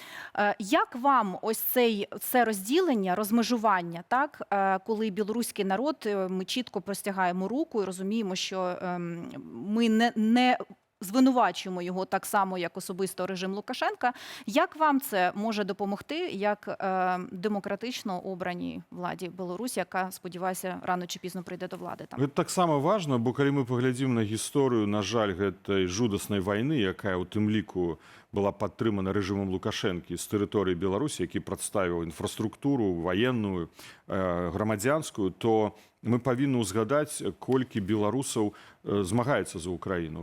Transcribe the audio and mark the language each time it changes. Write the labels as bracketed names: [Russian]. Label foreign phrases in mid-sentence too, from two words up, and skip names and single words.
[Ukrainian] Як вам ось це розділення, розмежування, так, коли білоруський народ, ми чітко простягаємо руку і розуміємо, що ми не звинувачуємо його так само, як особисто режим Лукашенка. Як вам це може допомогти, як демократично обраній владі Білорусі, яка, сподіваюся, рано чи пізно прийде до влади там? [Belarusian] Гэта таксама важна, бо калі мы паглядзім на гісторыю, на жаль, гэтай жудаснай вайны, якая ў тым ліку была падтрымана рэжымам Лукашэнкі з тэрыторыі Беларусі, які прадставіў інфраструктуру ваенную, грамадзянскую, то мы павінны ўзгадаць, колькі беларусаў змагаецца за Украіну.